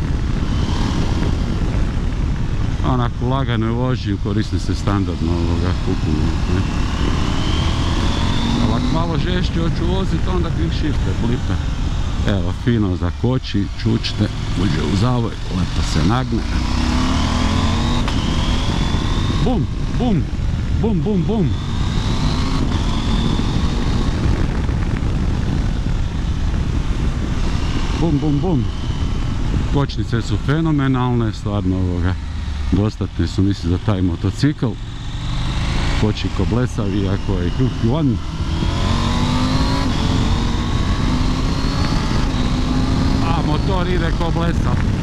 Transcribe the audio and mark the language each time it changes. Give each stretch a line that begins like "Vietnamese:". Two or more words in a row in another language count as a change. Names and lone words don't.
Serbian: Onak u laganoj vožnji koristim se standardno ovoga kupuju. Ali ako malo žešće hoću voziti, onda
English: quick shifter,
Serbian: bliper. Evo, fino zakoči, čučne, uđe u zavoj, lepo se nagne. Bum, bum, bum, bum, bum. Bum, bum, bum. Kočnice su fenomenalne, stvarno ovoga. Dostatne su, mislim, za taj motocikl. Koči ko blesav, iako je Q1. A motor ide ko blesav.